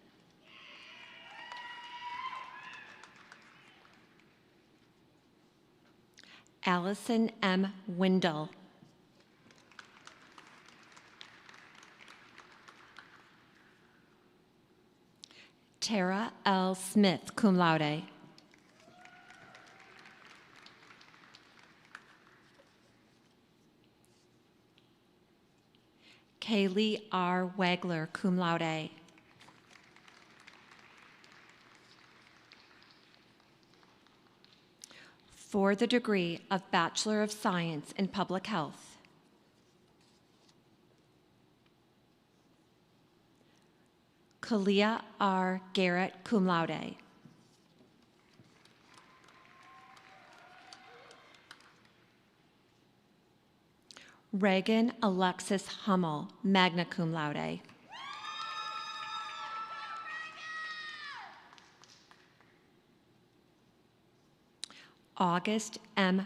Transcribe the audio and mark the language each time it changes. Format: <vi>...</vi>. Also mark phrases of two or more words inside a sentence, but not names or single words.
<en>Allison M. Windle. Tara L. Smith,</en> <la>cum laude.</la> <en>Kaylee R. Wagler,</en> <la>cum laude.</la> <en>For the degree of Bachelor of Science in Public Health, Kalia R. Garrett,</en> <la>cum laude.</la> <en>Reagan Alexis Hummel,</en> <la>magna cum laude.</la> <en>August M.</en>